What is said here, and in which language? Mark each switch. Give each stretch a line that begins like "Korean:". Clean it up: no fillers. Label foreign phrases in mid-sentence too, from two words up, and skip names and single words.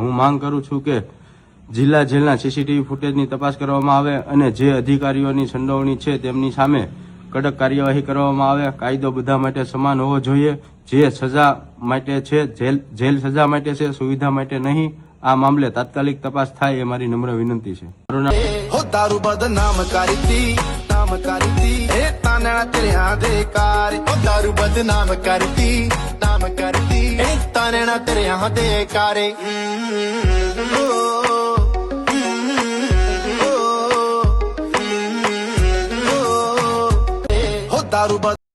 Gujarati: હું માંગ કરું છું કે જિલ્લા જેલના સીસીટીવી ફૂટેજની તપાસ કરવામાં આવે અને જે અધિકારીઓની સંડોવણી છે તેમની સામે કડક કાર્યવાહી કરવામાં આવે। કાયદો બધા માટે સમાન હોવો જોઈએ। જે સજા માટે છે જેલ સજા માટે છે, સુવિધા માટે નહીં। આ મામલે તાત્કાલિક તપાસ થાય એ મારી નમ્ર વિનંતી છે। મારું નામ
Punjabi: ਹੋ ਦਾਰੂ ਬਦਨਾਮ ਕਰਤੀ ਨਾਮ ਕਰਤੀ ਏ ਤਾਨਾ ਤੇਰੇ ਦੇ ਕਾਰ ਹੋ ਦਾਰੂ ਬਦਨਾਮ ਕਰਤੀ ਨਾਮ ਕਰਤੀ ਏ ਤਾਨਾ ਤੇਰੇ ਦੇ ਕਾਰੇ ਹੋ ਦਾਰੂ